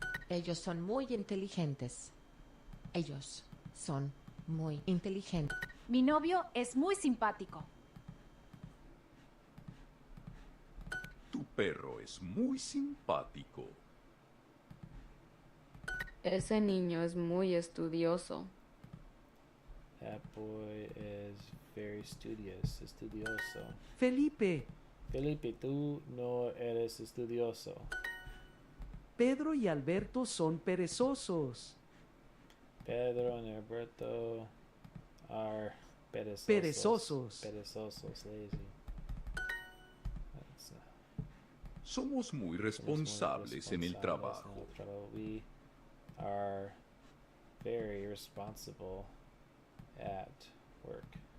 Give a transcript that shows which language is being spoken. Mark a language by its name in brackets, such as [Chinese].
[Spanish] Ellos son muy inteligentes. Ellos son muy inteligentes. Mi novio es muy simpático. Tu perro es muy simpático. Ese niño es muy estudioso. [English] That boy is very studious, estudioso. [Spanish] Felipe, Felipe, tú no eres estudioso. Pedro y Alberto son perezosos. [English] Pedro and Alberto are perezosos. [Spanish] Perezosos. [English] Perezosos, lazy. That's, [Spanish] Somos muy responsables en el trabajo. [English] We are very responsible at work.